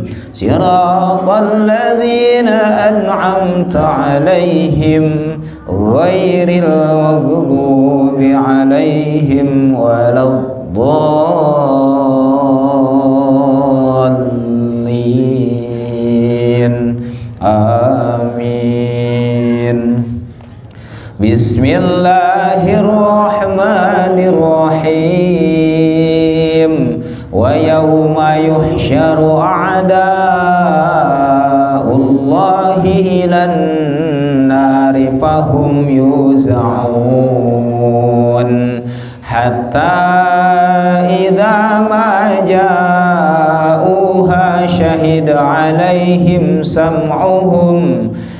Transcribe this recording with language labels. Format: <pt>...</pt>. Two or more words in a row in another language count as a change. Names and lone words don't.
<ar>صراط الذين أنعمت عليهم غير المغضوب عليهم ولا الضالين. Amin. بسم الله الرحمن الرحيم. ويوم يحشر أعداء الله إلى النار فهم يوزعون حتى إذا ما جاءوها شهد عليهم سمعهم</ar>